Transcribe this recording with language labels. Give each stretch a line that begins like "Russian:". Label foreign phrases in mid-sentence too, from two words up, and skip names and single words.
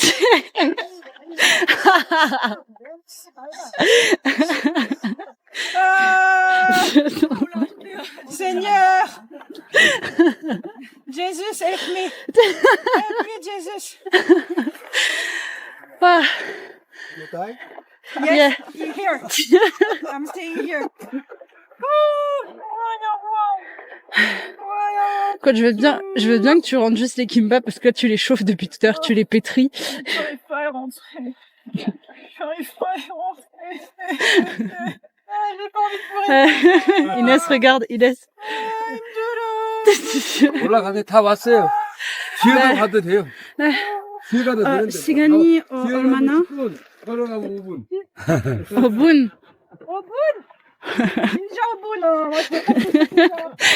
French: Ah, Seigneur,
English: Jesus, help me. Help me, Jesus. Ah, Yes, here. I'm staying here.
French: Écoute, je veux bien que tu rentres juste les kimbap parce que là tu les chauffes depuis tout à l'heure, tu les pétris. J'arrive pas à rentrer. J'arrive pas à rentrer. J'ai pas envie de mourir. Inès, regarde, Inès.
Korean: 올라가네 다 왔어요. 뒤에도 가도 돼요. 뒤에 가도 되는데. 시간이 얼마나? 10분, 걸어가면 5분. 5분. 5분? 진짜 5분.